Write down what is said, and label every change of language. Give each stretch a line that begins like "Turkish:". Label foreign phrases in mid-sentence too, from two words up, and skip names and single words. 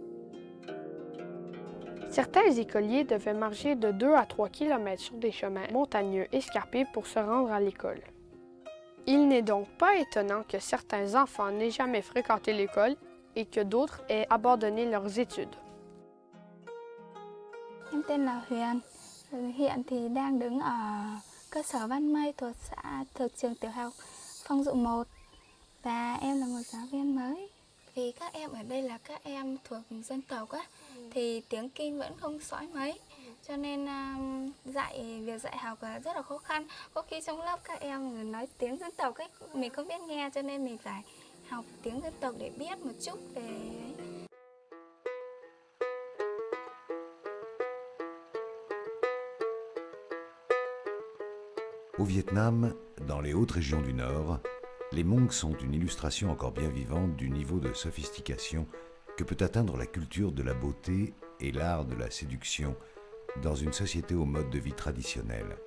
French: Certains écoliers devaient marcher de 2 à 3 km sur des chemins montagneux escarpés pour se rendre à l'école. Il n'est donc pas étonnant que certains enfants n'aient jamais fréquenté l'école et que d'autres aient abandonné leurs études.
Vietnamese: Em tên là Huyền. Hiện thì đang đứng ở cơ sở Văn Mây thuộc trường tiểu học Phong Dụ 1 và em là một giáo viên mới. Vì các em ở đây là các em thuộc dân tộc á, thì tiếng Kinh vẫn không sõi mấy, cho nên việc dạy học rất là khó khăn. Có khi trong lớp các em nói tiếng dân tộc ấy, mình không biết nghe, cho nên mình phải học tiếng dân tộc để biết một chút về ấy.
French: Au Vietnam, dans les hautes régions du Nord, les Hmong sont une illustration encore bien vivante du niveau de sophistication que peut atteindre la culture de la beauté et l'art de la séduction dans une société au mode de vie traditionnel.